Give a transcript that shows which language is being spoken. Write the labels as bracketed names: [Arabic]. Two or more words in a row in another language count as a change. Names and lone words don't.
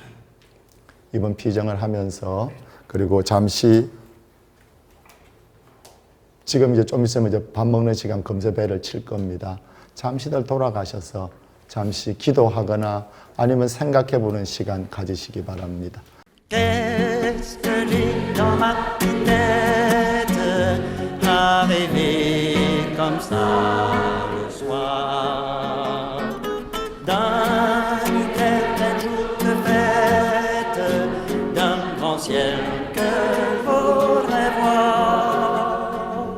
[Korean] 이번 피정을 하면서 그리고 잠시 지금 이제 좀 있으면 이제 밥 먹는 시간 금세배를 칠 겁니다. 잠시들 돌아가셔서 잠시 기도하거나 아니면 생각해 보는 시간 가지시기 바랍니다. [French] Qu'est-ce que j'ai dans ma tête à rêver comme ça le soir d'un éternel jour de fête, d'un grand ciel que faudrait voir.